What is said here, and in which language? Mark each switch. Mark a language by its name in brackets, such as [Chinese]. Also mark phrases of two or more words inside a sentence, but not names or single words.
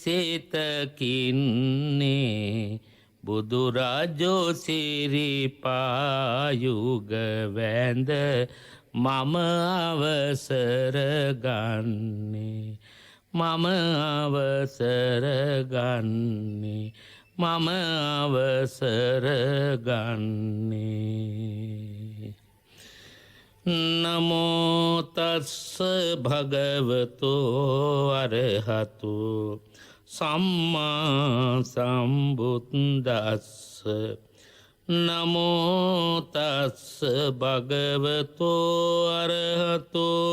[Sinhala] සිතකින්නේ බුදුරජෝ සිරිපායුග වැඳ මම අවසර ගන්නේ මම අවසර ගන්නේ මම අවසර ගන්නේ නමෝතස්ස [Pali] භගවතෝ අරහතු සම්මා සම්බුද්දස්ස නමෝතස්ස භගවතෝ අරහතු